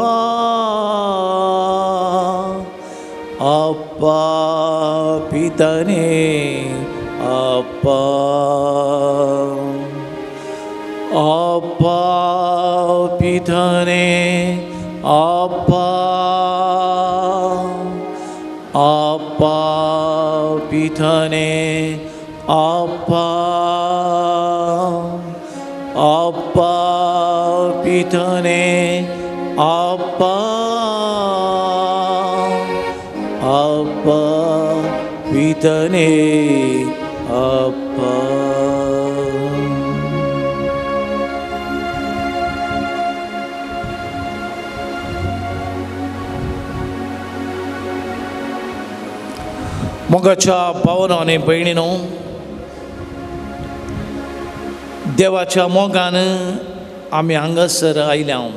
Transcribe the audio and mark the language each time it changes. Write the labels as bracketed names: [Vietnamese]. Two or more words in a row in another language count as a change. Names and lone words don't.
[Konkani] अप्पा पितने अप्पा अप्पा पितने अप्पा अप्पा पितने अप्पा अप्पा पितने अप्पा अप्पा पितने अप्पा. मोगाच्या भावांनो आनी भयणीनो, देवाच्या मोगान आमी हांगासर आयल्या.